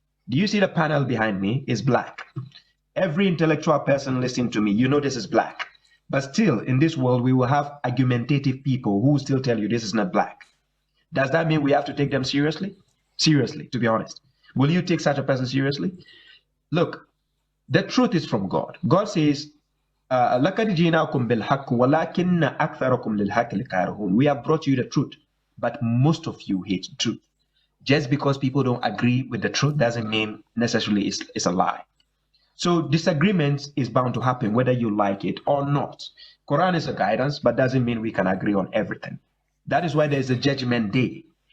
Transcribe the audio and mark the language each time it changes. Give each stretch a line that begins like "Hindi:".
English: Do you see the panel behind me is black? Every intellectual person listening to me, you know this is black. But still, in this world, we will have argumentative people who will still tell you this is not black. Does that mean we have to take them seriously? Seriously, to be honest. Will you take such a person seriously? Look, the truth is from God. God says,
Arabic: لَقَدْ جِئْنَاكُمْ بِالْحَقِّ وَلَكِنَّ أَكْثَرَكُمْ لِلْحَقِّ لَكَارِهُونَ.
English: We have brought you the truth, but most of you hate the truth. Just because people don't agree with the truth doesn't mean necessarily it's a lie. So disagreements is bound to happen whether you like it or not. Quran is a guidance, but doesn't mean we can agree on everything. That is why there's a judgment day.